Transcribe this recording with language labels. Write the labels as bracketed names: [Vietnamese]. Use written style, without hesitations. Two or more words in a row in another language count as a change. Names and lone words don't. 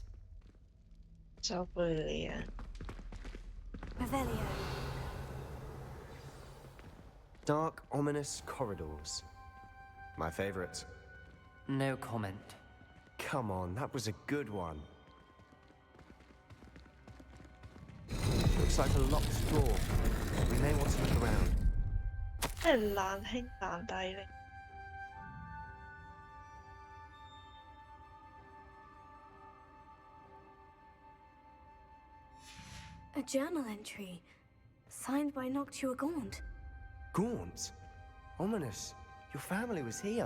[Cantonese] 就背你啊！ [English] Revelio. Dark, ominous corridors. My favorite. No comment. Come on, that was a good one. Looks like a locked door. We may want to look around. [Cantonese] 真係難兄難弟嚟。 [English] A journal entry. Signed by Noctua Gaunt. Gaunt? Ominous. Your family was here.